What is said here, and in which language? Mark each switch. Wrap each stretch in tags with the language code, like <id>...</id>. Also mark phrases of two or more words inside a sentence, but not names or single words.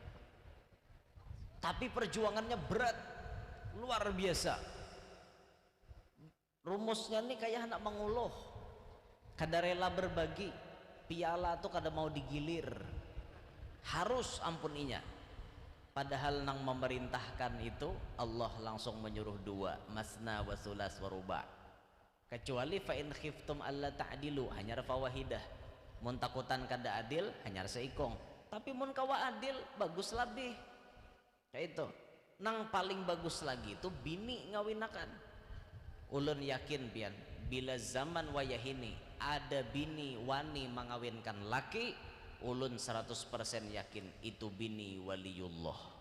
<bjn>Tapi perjuangannya berat, luar biasa. Rumusnya nih kayak anak menguluh, kada rela berbagi, piala tuh kada mau digilir, harus ampuninya. Padahal nang memerintahkan itu Allah langsung menyuruh 2,</bjn> <ar>مثنى وثلاث ورباع. Kecuali فإن خفتم ألا تعدلوا,</ar> <bjn>hanya fawahidah. Mun takutan kada adil, hanya seikong. Tapi mun kawa adil, bagus lebih. Kayak itu. Nang paling bagus lagi itu bini ngawinakan. Ulun yakin pian, bila zaman wayahini ada bini wani mengawinkan laki, ulun 100% yakin itu bini waliullah.</bjn>